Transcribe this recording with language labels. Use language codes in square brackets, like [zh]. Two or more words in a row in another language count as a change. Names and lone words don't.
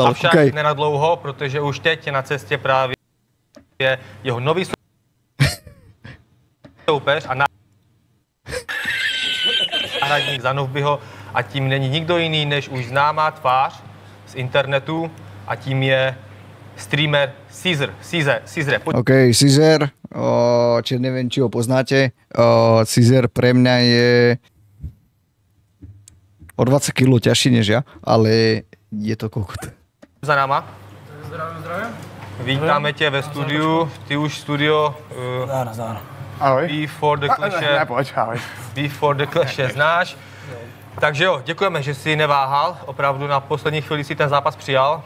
[cs] Avšak nenadlouho, protože už teď je na cestě jeho nový soupeř a náhradník za Novbyho a tím není nikdo jiný než už známá tvář z internetu a tím je streamer Caesar. [sk] OK, Caesar, či neviem, či ho poznáte. Caesar pre mňa je o 20 kg ťažší než ja, ale je to kokot. [cs] Za náma. Zdravím. Vítáme tě ve studiu. Ty už studio Before the Clash znáš. Takže jo, děkujeme, že jsi neváhal. Opravdu na poslední chvíli si ten zápas přijal.